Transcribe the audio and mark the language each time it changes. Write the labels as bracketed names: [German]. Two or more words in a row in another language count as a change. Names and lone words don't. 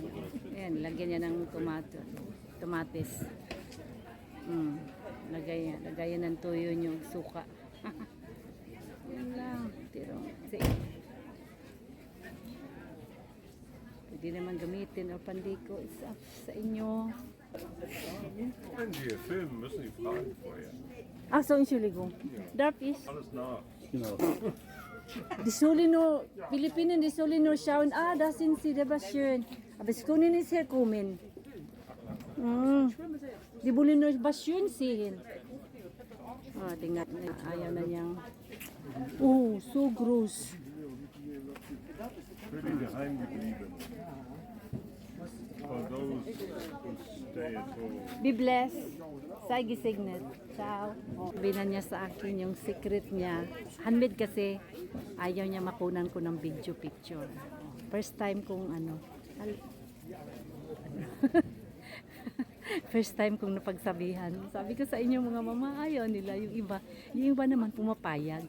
[Filipino] Ayan, lagyan niya ng tomatis. Lagayan ng tuyo yung suka. Yan lang. Tiro. Pwede naman gamitin o pandiko. [English] It's up [Filipino] sa inyo. [German] Wenn Sie hier filmen, müssen Sie fragen vorher. Ah, so Entschuldigung. Darf ich? Alles nach. Die sollen nur, Philippinen, die sollen nur schauen, ah, da sind sie, das war schön. Aber es können nicht herkommen. Die wollen nur was schön sehen. [Filipino] Ah, tingnan na, ayaw na niyang. [German] Oh, so groß. Für die Geheimgebliebenen. [English] For those who stay at home. Be blessed. Say gesegnet. Ciao. [Filipino] Binan niya sa akin yung secret niya. Handmade kasi. Ayaw niya makunan ko ng [English] video picture. First time [Filipino] kong [English] first time [Filipino] kong napagsabihan. Sabi ko sa inyo mga mama, ayaw nila. Yung iba naman pumapayag.